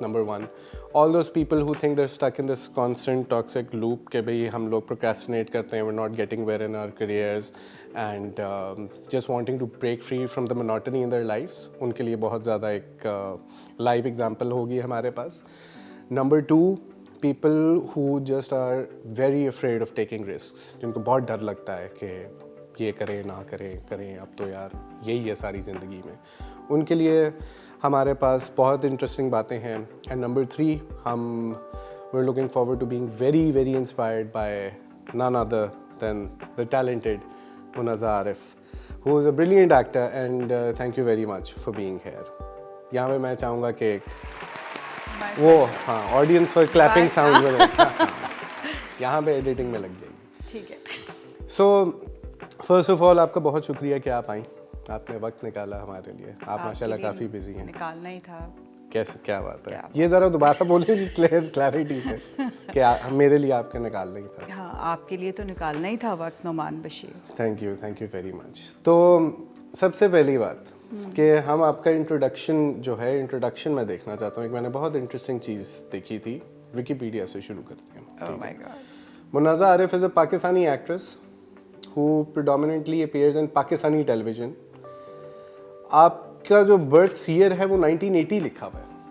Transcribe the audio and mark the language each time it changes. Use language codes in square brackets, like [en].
[en] Number one, all those people who think they're stuck in this constant toxic loop [hi] कि भाई हम लोग procrastinate करते हैं, [en] we're not getting where in our careers and just wanting to break free from the monotony in their lives, [hi] उनके लिए बहुत ज़्यादा एक live example होगी हमारे पास. [en] Number two, people who just are very afraid of taking risks, [hi] जिनको बहुत डर लगता है कि ये करें ना करें अब तो यार यही है सारी ज़िंदगी में, उनके लिए हमारे पास बहुत इंटरेस्टिंग बातें हैं. [en] And number three, हम we're looking forward to being very very inspired by none other than the talented Munazza Arif, who is a brilliant actor, and thank you very much for being here. [hi] यहाँ पे मैं चाहूँगा कि वो हाँ audience for clapping sound में यहाँ पे एडिटिंग में लग जाएगी. ठीक है. सो फर्स्ट ऑफ ऑल आपका बहुत शुक्रिया कि आप आई, आपने वक्त निकाला हमारे लिए. आप माशाल्लाह काफ़ी बिजी हैं. निकालना ही था. कैसे, क्या बात है, ये ज़रा दोबारा बोलिए क्लैरिटी से कि मेरे लिए आपके निकालना ही था. हाँ, आपके लिए तो निकालना ही था वक्त, Noman Bashir. [en] Thank you very much. [hi] तो सबसे पहली बात कि हम आपका इंट्रोडक्शन में देखना चाहता हूँ. एक मैंने बहुत इंटरेस्टिंग चीज़ देखी थी, विकीपीडिया से शुरू करते हैं. [en] Oh my God. Munazza Arif is a Pakistani actress who predominantly appears in Pakistani television. [hi] आपका जो बर्थ ईयर है वो 1980 लिखा हुआ है.